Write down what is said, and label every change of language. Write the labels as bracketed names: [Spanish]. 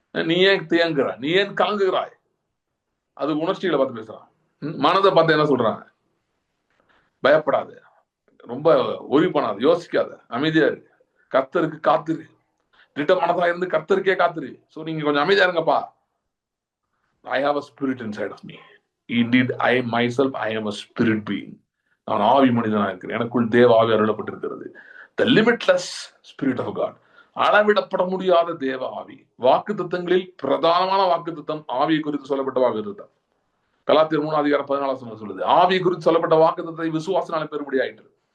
[Tamil] நீ ஏன் தேங்குற, நீ ஏன் கலங்குகிறாய், அது உணர்ச்சிகளை பார்த்து பேசுறான். மனதை பார்த்து என்ன சொல்றான்? பயப்படாது, ரொம்ப ஒரி பண்ணாது, யோசிக்காத, அமைதியா இருக்கு, கர்த்தருக்கு காத்துரு, திட்டமானதா இருந்து கர்த்தருக்கே காத்துரு. சோ நீங்க கொஞ்சம் அமைதியா இருங்கப்பா. [English] I have a spirit inside of me. Indeed, I myself, I am a spirit being. [Tamil] நான் ஆவி மனிதனா இருக்கிறேன், எனக்குள் தேவ ஆவி அருளப்பட்டிருக்கிறது. [English] The limitless spirit of God. [Tamil] அளவிடப்பட முடியாத தேவ ஆவி. வாக்கு தத்தங்களில் பிரதானமான வாக்கு தத்தம் ஆவியை குறித்து சொல்லப்பட்ட வாக்கு தத்தம். கலாத்தியர் 3:14 சொல்லுது, ஆவியை குறித்து சொல்லப்பட்ட வாக்கு தத்தத்தை விசுவாசனால பெரும்படி ஆயிட்டு.